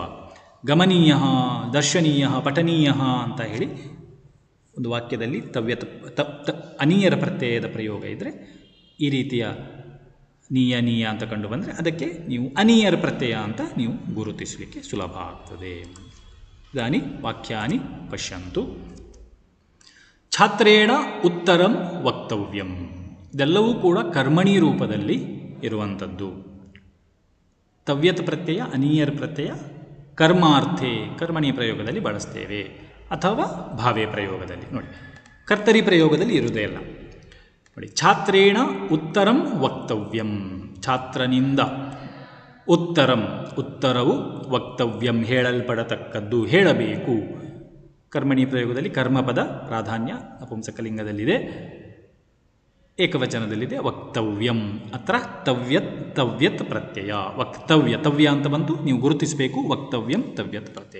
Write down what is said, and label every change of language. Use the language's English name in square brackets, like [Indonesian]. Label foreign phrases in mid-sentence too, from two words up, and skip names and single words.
[Kannada] ಗಮನೀಯ, ದರ್ಶನೀಯ, ಪಠನೀಯ ಅಂತ ಹೇಳಿ ಒಂದು ವಾಕ್ಯದಲ್ಲಿ ತವ್ಯತ್ ಅನಿಯರ ಪ್ರತ್ಯಯದ ಪ್ರಯೋಗ ಇದ್ದರೆ ಈ ರೀತಿಯ ನೀಯ ಅಂತ ಕಂಡು ಬಂದರೆ ಅದಕ್ಕೆ ನೀವು ಅನಿಯರ ಪ್ರತ್ಯಯ ಅಂತ ನೀವು ಗುರುತಿಸಲಿಕ್ಕೆ ಸುಲಭ ಆಗ್ತದೆ. [Sanskrit] ಇದಾನಿ ವಾಕ್ಯಾನಿ ಪಶ್ಯಂತು. ಛಾತ್ರೇಣ ಉತ್ತರಂ ವಕ್ತವ್ಯಂ. [Kannada] ಇದೆಲ್ಲವೂ ಕೂಡ ಕರ್ಮಣಿ ರೂಪದಲ್ಲಿ ಇರುವಂಥದ್ದು. ತವ್ಯತ್ ಪ್ರತ್ಯಯ ಅನಿಯರ್ ಪ್ರತ್ಯಯ ಕರ್ಮಾರ್ಥೆ ಕರ್ಮಣಿ ಪ್ರಯೋಗದಲ್ಲಿ ಬಳಸ್ತೇವೆ, ಅಥವಾ ಭಾವೇ ಪ್ರಯೋಗದಲ್ಲಿ. ನೋಡಿ, ಕರ್ತರಿ ಪ್ರಯೋಗದಲ್ಲಿ ಇರುವುದೇ ಇಲ್ಲ. [Sanskrit] ನೋಡಿ, ಛಾತ್ರೇಣ ಉತ್ತರಂ ವಕ್ತವ್ಯಂ. [Kannada] ಛಾತ್ರನಿಂದ ಉತ್ತರಂ, ಉತ್ತರವು ವಕ್ತವ್ಯಂ ಹೇಳಲ್ಪಡತಕ್ಕದ್ದು, ಹೇಳಬೇಕು. ಕರ್ಮಣಿ ಪ್ರಯೋಗದಲ್ಲಿ ಕರ್ಮಪದ ಪ್ರಾಧಾನ್ಯ ನಪುಂಸಕಲಿಂಗದಲ್ಲಿದೆ, ಏಕವಚನದಲ್ಲಿದೆ ವಕ್ತವ್ಯಂ. ಅತ್ರ ತವ್ಯತ್ ಪ್ರತ್ಯಯ ವಕ್ತವ್ಯ, ತವ್ಯ ಅಂತ ಬಂತು, ನೀವು ಗುರುತಿಸಬೇಕು ವಕ್ತವ್ಯಂ ತವ್ಯತ್ ಪ್ರತ್ಯಯ.